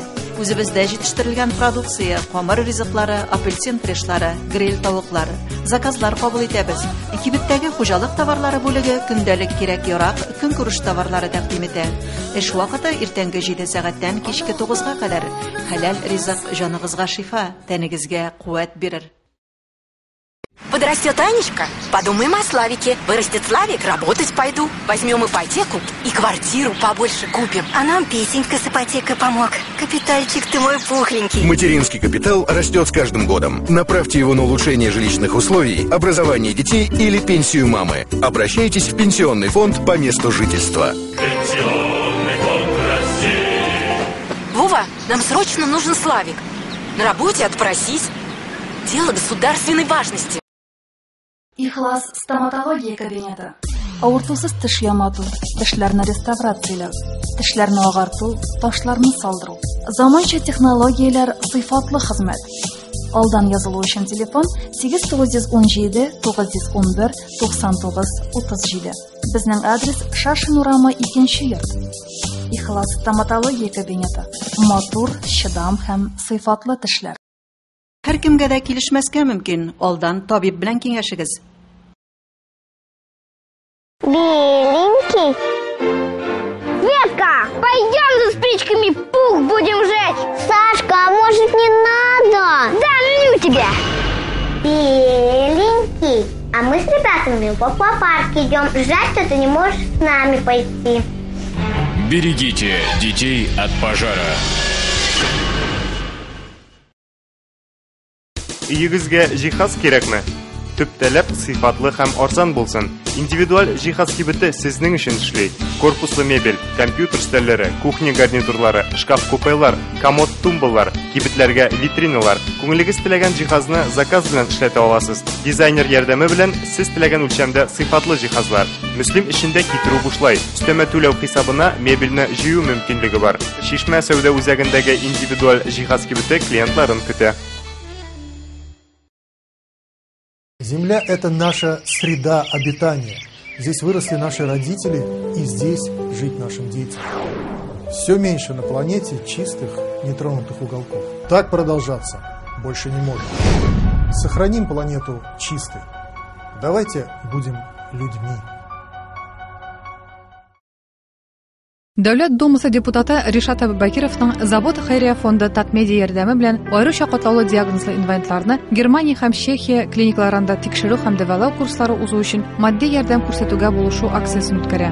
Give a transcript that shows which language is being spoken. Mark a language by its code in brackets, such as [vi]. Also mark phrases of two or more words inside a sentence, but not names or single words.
[tt] Үзебездә җитештерелгән продукция, камыр ризыклары, апельсин фрешлары, гриль тавыклары. Заказлар кабул итәбез. Кибеттәге хуҗалык товарлары бүлеге көндәлек кирәк-ярак, көнкүреш товарлары тәкъдим итә. Эш вакыты иртәнге 7 сәгатьтән кичке 9-га кадәр. Хәләл ризык җаныгызга шифа, тәнегезгә куәт бирер. [ru] Подрастет Анечка, подумаем о Славике. Вырастет Славик, работать пойду. Возьмем ипотеку и квартиру побольше купим. А нам Песенька с ипотекой помог. Капитальчик ты мой пухленький. Материнский капитал растет с каждым годом. Направьте его на улучшение жилищных условий, образование детей или пенсию мамы. Обращайтесь в пенсионный фонд по месту жительства. Пенсионный фонд России. Вова, нам срочно нужен Славик. На работе отпросись. Дело государственной важности. [tt] Ихлас стоматология кабинеты. Авыртусыз теш ямату, тешләрне реставрацияләү, тешләрне агарту, ташларны салдыру. Заманча технологияләр, сыйфатлы хезмәт. Алдан язылу өчен телефон 8917 911 99 37. Безнең адрес Шашин урамы 2-нче йорт. Ихлас стоматология кабинеты. Матур, чыдам һәм сыйфатлы тешләр. Һәр кемгә дә килешмәскә мөмкин. Алдан табиб белән киңәшегез. [ru] Беленький. Светка, пойдем за спичками пух будем жечь. Сашка, а может не надо? Да ну тебя. Беленький. А мы с ребятами в аквапарк идем. Жаль, что ты не можешь с нами пойти. Берегите детей от пожара. [tt] Үйегезгә җиһаз кирәкме? Төп таләп сыйфатлы һәм арзан булсын. Индивидуаль җиһаз кибете сезнең өчен эшли. Корпуслы мебель, компьютер стәлләре, кухня гарнитурлары, шкаф-купелар, комод-тумбалар, кибетләргә витриналар. Күңелегез теләгән җиһазны заказ белән эшләтә аласыз. Дизайнер ярдәме белән сез теләгән үлчәмдә сыйфатлы җиһазлар. Мөслим эчендә китерү бушлай. Өстәмә түләү хисабына мебельне җыю мөмкинлеге бар. Шишмә сәүдә үзәгендәге индивидуаль җиһаз кибете клиентларын көтә. [ru] Земля – это наша среда обитания. Здесь выросли наши родители, и здесь жить нашим детям. Все меньше на планете чистых, нетронутых уголков. Так продолжаться больше не может. Сохраним планету чистой. Давайте будем людьми. [tt] Дәүләт Думасы депутаты Ришат Абубакировның Завод Хәйрия фонды Татмедиа ярдәме белән аеруча катлаулы диагнозлы инвалидларны Германия һәм Чехия клиникаларында тикшерү һәм дәвалау курслары узу өчен матди ярдәм күрсәтүгә булышу акциясын үткәрә.